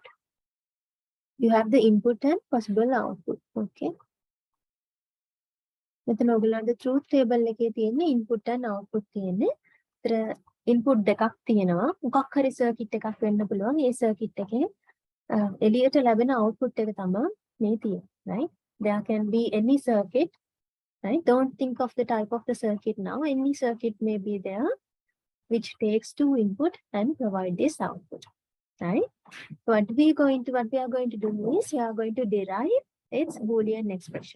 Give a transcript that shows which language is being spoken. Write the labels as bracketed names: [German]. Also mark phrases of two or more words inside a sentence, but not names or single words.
[English] You have the input and possible output. [Sinhala] Okay. මෙතන ඔයගලන්ට [English] truth table [Sinhala] එකේ තියෙන [English] input and output [Sinhala] තියෙන්නේ. ඒතර input දෙකක් තියෙනවා. මොකක් හරි circuit එකක් වෙන්න පුළුවන්. ඒ circuit එකේ එළියට ලැබෙන output එක තමයි මේ තියෙන්නේ. [English] Right? There can be any circuit. Right? Don't think of the type of the circuit now. Any circuit may be there which takes two input and provide this output. Right? So what we are going to do is we are going to derive its Boolean expression.